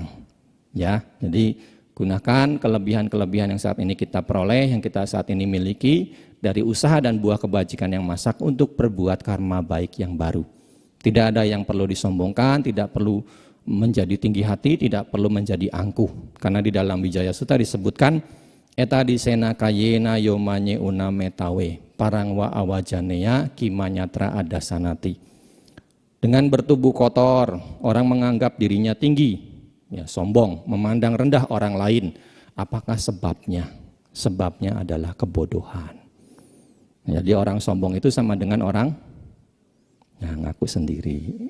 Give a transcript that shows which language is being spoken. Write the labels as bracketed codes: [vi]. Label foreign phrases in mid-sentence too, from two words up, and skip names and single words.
[id] Ya, jadi gunakan kelebihan-kelebihan yang saat ini kita peroleh, yang kita saat ini miliki, dari usaha dan buah kebajikan yang masak untuk berbuat karma baik yang baru. Tidak ada yang perlu disombongkan, tidak perlu menjadi tinggi hati, tidak perlu menjadi angkuh. Karena di dalam Wijaya Sutta disebutkan, [pi] eta disena kayena yomanye unametawe, parangwa awajanea kimanyatra adasanati. [id] Dengan bertubuh kotor, orang menganggap dirinya tinggi, ya, sombong, memandang rendah orang lain. Apakah sebabnya? Sebabnya adalah kebodohan. Jadi orang sombong itu sama dengan orang ngaku sendiri.